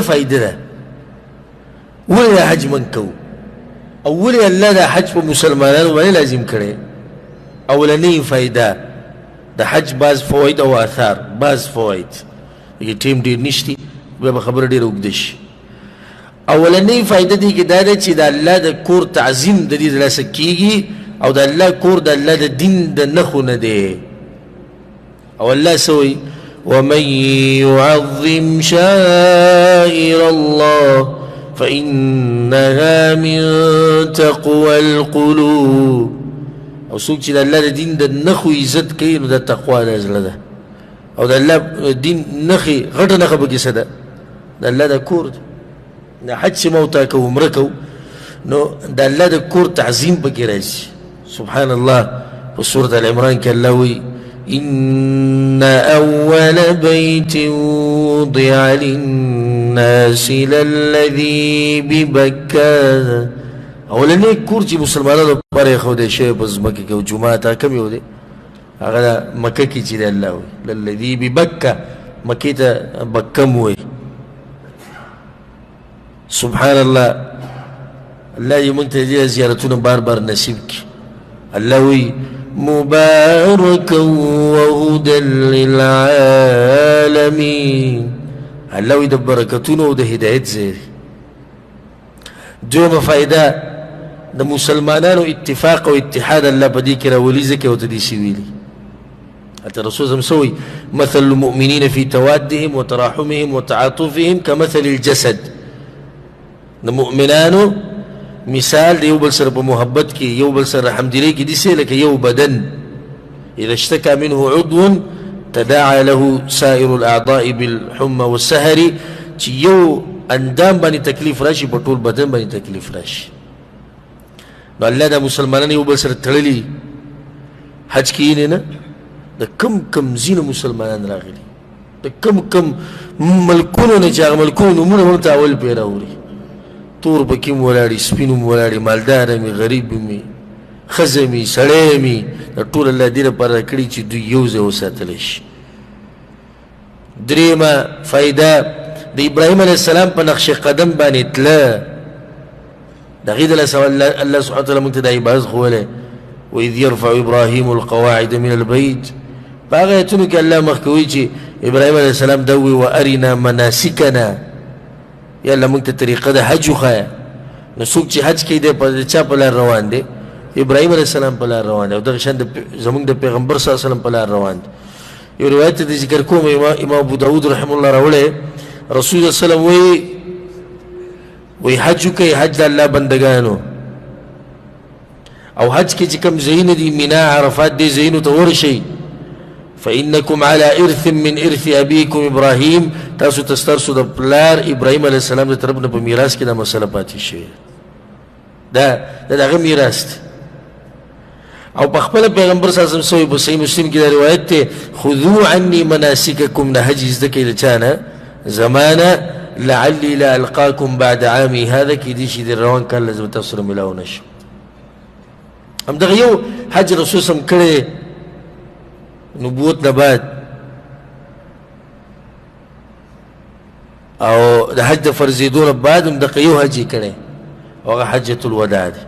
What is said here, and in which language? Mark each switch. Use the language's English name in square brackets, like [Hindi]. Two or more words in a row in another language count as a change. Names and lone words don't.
[Pashto] فایده ده ولې حج من کوو او ولې الله دا حج په مسلمانانو باندې لازم کړی اولنۍ فایده د حج بعض فواید او آثار بعض فواید یې ټیم ډېر نشتی بیا به خبره ډېره اوږده شي اولنۍ فایده دې کې دا ده چې د الله د کور تعظیم د دې د لاسه کېږي او د الله کور د الله د دین د نښو نه دی او الله سوي [Arabic] ومن يعظم شائر الله فإنها من تقوى القلوب [Pashto] او څوک چې د الله د دین د نښو عزت کوي نو د تقوا د زړه ده او د الله دین نښې غټه نښه پکې څه ده د الله د کور ده د حج چې موتا کو عمره کو نو د الله د کور تعظیم پکې راځي [Arabic] سبحان الله [Pashto] په سورة العمران کې الله وایي [Arabic] إن أول بيت وضع للناس للذي ببكة [Pashto] اولنی کور چې مسلمانانو لپاره ایښودی شوی په ځمکه کې او جومات کوم یو دی هغه د مکه کې چې دی الله وایي [Arabic] للذي ببکه [Pashto] مکې ته بکه م وایي [Arabic] سبحان الله [Pashto] الله دې موږ ته دې زیارتونه بار بار نصیب کړي الله وایي [Arabic] مباركا وهدى للعالمين [Pashto] الله وي د برکتونو او د هدایت زیری دویمه فایده د مسلمانانو اتفاق او اتحاد الله په دې کې راولي ځکه ورته داسې ویلي حتى الرسول هم سوي [Arabic] مثل المؤمنين في توادهم وتراحمهم وتعاطفهم كمثل الجسد [Pashto] د مؤمنانو مثال د یو بل سره په محبت کې یو بل سره حمدلې کې داسې لکه یو بدن [Arabic] اذا اشتكى منه عضو تداعى له سائر الاعضاء بالحمى والسهر [Pashto] چې یو اندام باندې تکلیف راشي په ټول بدن باندې تکلیف راشي نو الله د مسلمانانو یو بل سره تړلي حج کې نه د کم ځینو مسلمانان راغلي د کم ملکونو نه چې هغه ملکونو نومونه ورته اول پرې راوړي تور پکې م ولاړي سپین م ولاړي مالداره مي غریب مي ښځه مي سړی مي دا ټول الله دې لپاره کړي چې دوی یو ځای وساتلی شي. درېیمه فایده د ابراهیم علیه السلام په نقش قدم باندې تله د هغې دلته الله سبحانه وتعالی موږ ته دا عبارت ښوولی [Arabic] وإذ يرفع إبراهيم القواعد من البيت [Pashto] په هغه ایتونو کې الله مخکې وایي چې ابراهیم علیه السلام دا ووایي [Arabic] وارنا مناسکنا [Pashto] یا الله موږ ته طریقه د حج وښایه. نو څوک چې حج کوي دی په چا په لار روان دی؟ ابراهیم علیه السلام په لار روان دی او دغه شان زموږ د پیغمبر صلی الله علیه وسلم په لار روان دی. یو روایت د ذکر کوم امام ابو داود رحمه الله راوړی رسول الله صلی الله علیه وسلم وی حج کوي حج د الله بندگانو او حج کې چې کوم ځایونه دي مینا عرفات دې ځایونو ته ورشئ [Arabic] فإنکم على إرث من إرث أبيكم إبراهيم [Pashto] تاسو تسترسو د پلار ابراهیم علیه السلام د طرف نه په میراث کې دا مسله پاتې شوې دا د هغه میراث دی. او په خپل پیغمبر صلی الله علیه وسلم په صحیح مسلم کې دا روایت دی [Arabic] خذوا عني مناسککم [Pashto] نه حج زده کوي له چا نه زمانه [Arabic] لعلي لا ألقاكم بعد عامي هذا [Pashto] کې دي چې د روان کال لازم تاسو سره ملاو نشم. همدغه یو حج رسول صلی الله علیه وسلم کړی نبوت نه بعد او د حج د فرضېدو نه بعد هم دغه یو حج یې کړی او هغه حجة الوداع دی.